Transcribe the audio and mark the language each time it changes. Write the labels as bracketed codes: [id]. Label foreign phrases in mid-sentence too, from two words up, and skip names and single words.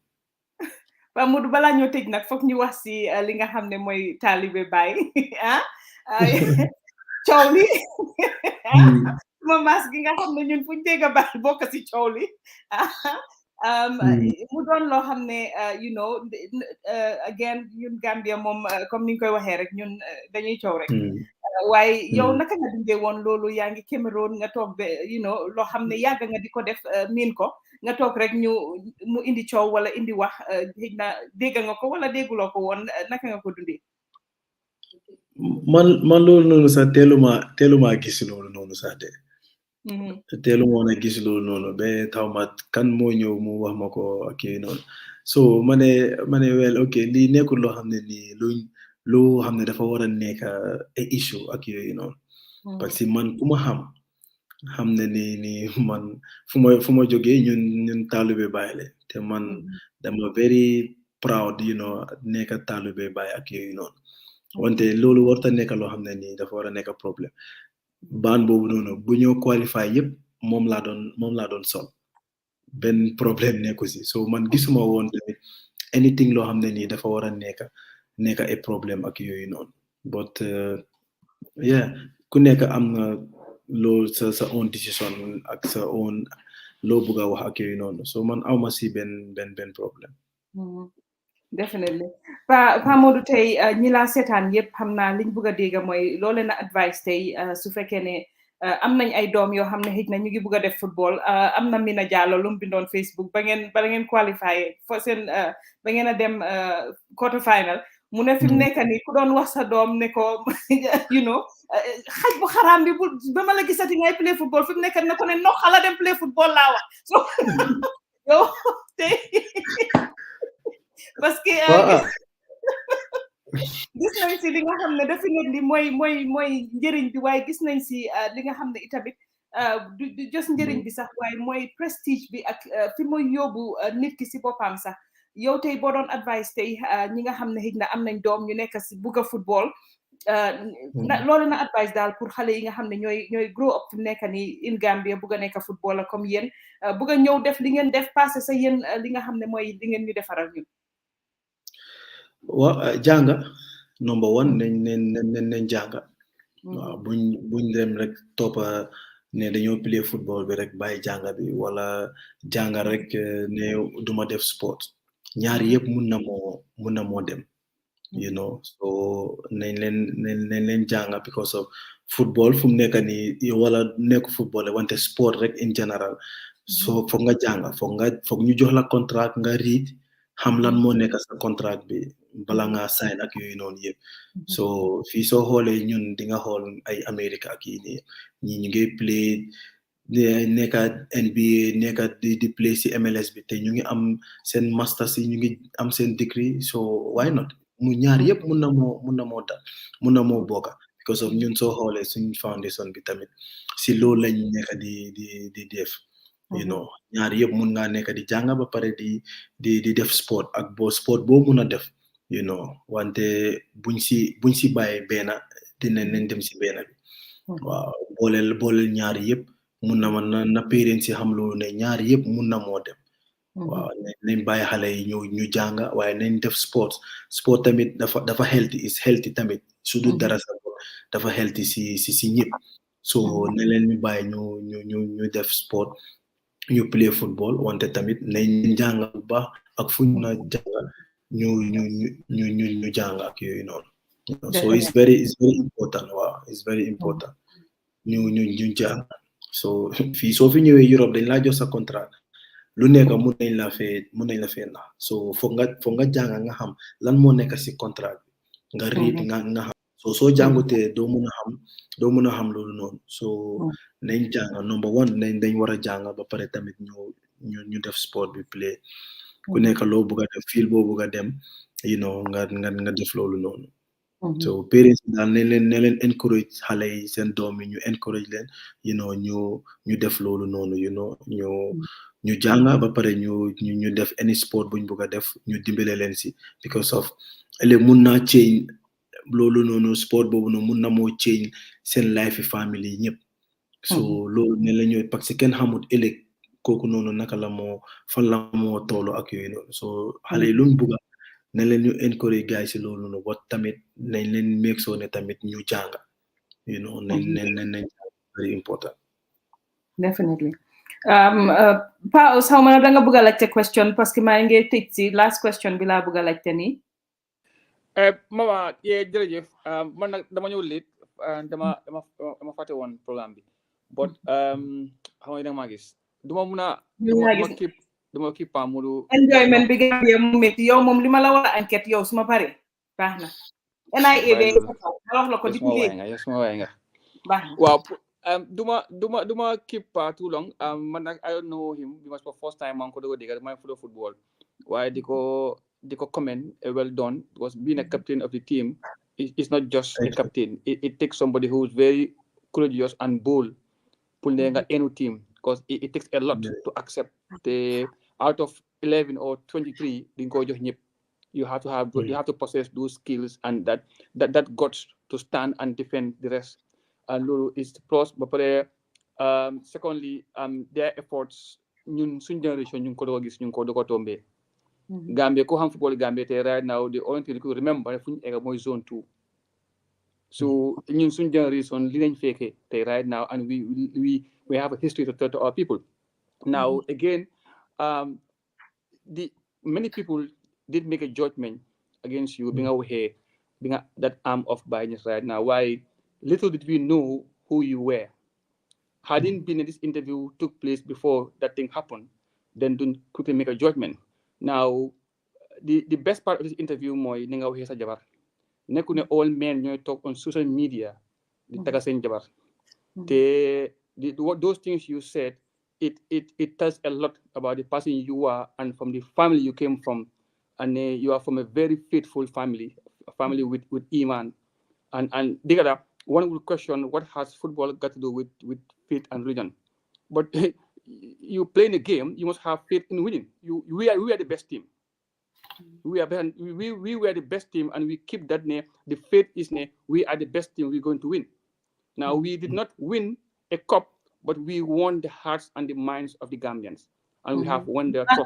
[wo] Pa Modou balaa ñoo tëj nag foog ñu wax si li nga xam ne mooy taalibe Baay ah coow li ma mas gi nga xam ne ñun fuñ dégg Baay bokk si coow li mu doon loo xam ne [en] you know [wo] again ñun Gambia moom comme ni ñu koy waxee rek ñun dañuy coow rek waaye yow naka nga dundee woon loolu yaa ngi Cameroon nga toog ba [en] you know [wo] loo xam ne yàgg nga di ko def miin ko nga toog rek mu indi coow wala indi wax xëy na dégg nga ko wala dégguloo ko woon naka nga ko dundee. man loolu noonu sax teeluma gis loolu noonu sax de. teeluma woon a gis loolu noonu ba taw ma kan moo ñëw mu wax ma ko ak yooyu noonu so ma ne wel ok lii nekkul loo xam ne nii loo xam ne dafa war a nekk ay issue ak yooyu noonu [fr] parce que [wo] man ku ma xam ne ni man fu ma jógee ñun taalibe Baay la te man dama [en] very proud you know [wo] nekk taalibe Baay ak yooyu noonu wante loolu warta nekk loo xam ne nii dafa war a nekk problème baan boobu noonu bu ñëw qualify yëpp moom laa doon sol benn problème nekku si so man gisuma woon tamit anything loo xam ne nii dafa war a nekk ay problème ak yooyu noonu [en] but yeah [wo] ku nekk am na loolu sa [en] own decision [wo] ak sa own loo bëgg a wax ak yooyu noonu so man awma si benn problème. Definitely Pa Modou tey ñi laa seetaan yëpp xam naa liñ bëgg a dégg mooy loole na advice tey su fekkee ne am nañ ay doom yoo xam ne xëj na ñu ngi bëgg a def football am na Mina Jallow lu mu bindoon Facebook ba ngeen qualifié fo seen ba ngeen a dem [en] quarter final [wo] mu ne fi mu nekk nii ku doon wax sa doom ne ko [en] you know [wo] xaj bu xaraam bi ba ma la gisati ngay [en] play football [wo] fi mu nekk ne ko ne no xala dem play football laa wax so yow tey [fr] parce que [wo] gis nañ si li nga xam ne definitely mooy njëriñ bi waaye gis nañ si li nga xam ne itamit du just njëriñ bi sax waaye mooy prestige bi ak fi muy yóbbu nit ki si boppam sax yow tey boo doon advice tey ñi nga xam ne xëy na am nañ doom ñu nekk si bugg a football loolu na advice daal pour xale yi nga xam ne ñooy [en] grow up [wo] fi mu nekk nii [en] in Gambia [wo] bugg a nekk footballer comme yéen bugg a ñëw def li ngeen def passé sa yéen li nga xam ne mooy li ngeen ñu defaral ñun. waaw jànga [en] number one [wo] nañ jànga waaw buñ dem rek toppa ne dañoo [en] play football [wo] bi rek bàyyi jànga bi wala jànga rek ne duma def sport ñaar yëpp mun na moo dem [en] you know [wo] so nañ leen jànga [en] because of football [wo] fu mu nekk nii wala nekk football wante sport rek [en] in general [wo] so foog nga jànga foog ñu jox la contrat nga read xam lan moo nekk sa contrat bi bala nga sign ak yooyu noonu yëpp so fii soo xoolee ñun di nga xool ay Amérique ak yi nii ñi ñu ngi play nekka NBA nekka di play si MLS bi te ñu ngi am seen masters yi ñu ngi am seen degree so why not mu ñaar yëpp mun na moo bokka [en] because of [wo] ñun soo xoolee suñ foundation bi tamit si loolu lañ nekk di def [en] you know [wo] ñaar yëpp mun ngaa nekk di jàng ba pare di def sport ak sport boo mun a def [en] you know [wo] wante buñ si bàyyi benn dinañ dem si benn bi waaw booleel ñaar yëpp mun na parents si xam loolu ne ñaar yëpp mun na moo dem waaw nañ bàyyi xale yi ñu jàng waaye nañ def sport tamit dafa healthy tamit su dul dara sa dafa healthy si ñëpp so ne leen ñu bàyyi ñu def sport ñu [en] play football [wo] wante tamit nañ jàng bu baax ak fu ñu na jàng ñu jàng ak yooyu noonu so [en] it's very important [wo] waaw [en] it's very important [wo] ñu jàng so fii soo fi ñëwee Europe dañ laa jox sa contrat lu nekk mun nañ la fee na so foog nga jàng nga xam lan moo nekk si contrat bi nga read nga xam soo jàngutee doo mun a xam loolu noonu so nañ jàng [en] number one [wo] dañ war a jàng ba pare tamit ñu def sport bi play ku nekk loo bëgg a def fiil boo bëgg a dem [en] you know [wo] nga def loolu noonu so parents daal ne leen encourage xale yi seen doom yi ñu encourage leen [en] you know [wo] ñu def loolu noonu you know ñu jàng ba pare ñu def [en] any sport [wo] buñ bëgg a def ñu dimbale leen si [en] because of [wo] ëllëg mun naa change loolu noonu sport boobu noonu mun na moo change seen life family ñëpp so loolu ne la ñooy [fr] parce que [wo] kenn xamut ëllëg kooku noonu naka la moo fan la moo toolu ak yooyu noonu so xale yi luñ bugga nañ leen ñu encourage gars yi si loolu noonu ba tamit nañ leen [en] make sure [wo] ne tamit ñu jàng [en] you know [wo] nañ [en] very important [wo] definitely Pa xaw ma da nga bëgg a laajte question [fr] parce que [wo] maa ngi tëj si [en] last question [wo] bi laa bëgg a laajte nii mama jërëjëf man nag dama ñëw lit dama fàtte woon programme bi but xam nga maa gis duma mun a duma keep Pa Modou enjoyment bi Gambia mu métti yow moom li ma la war a enquête yow suma pare baax na NIA de wax la ko depuis léegi yow suma waay nga baax na waaw duma [en] keep Pa too long [wo] man nag [en] I don't know him because for first time [wo] maa ngi ko doog a dégg [en] may follow football [wo] waaye di ko [en] comment well done because being a captain of the team is not just a captain it takes somebody who is very courageous and bold pour [wo] ne nga enu [en] team because it takes a lot to accept the out of 11 or 23 [wo] di nga ko jox ñëpp [en] you have to possess those skills and that guts to stand and defend the rest and loolu is plus [wo] ba pare [en] secondly their efforts [wo] ñun suñ generation ñu ngi ko doog a gis ñu ngi ko doog a tombee Gambia ko xam football Gambia te [en] right now the only thing you remember [wo] fu ñu egga mooy [en] zone 2 so [wo] ñun suñ generation li lañ fekkee te [en] right now and we have a history to tell to our people now again the many people did make a judgment against you being aware being that arm of bias right now why little did we know who you were hadn't been this interview took place before that thing happened then don't quickly make a judgment now the best part of this interview [wo] mooy ni nga waxee sa jabar nekku ne [en] all men ñooy talk on social media [wo] di taga seen jabar te [en] those things you said it tells a lot about the person you are and from the family you came from and you are from a very faithful family a family with iman and digada one would question what has football got to do with faith and religion but you playing a game you must have faith in winning we are the best team we were the best team and we keep that name the faith is name we are the best team we're going to win now we did not win a cup but we won the hearts and the minds of the Gambians and we have won their trust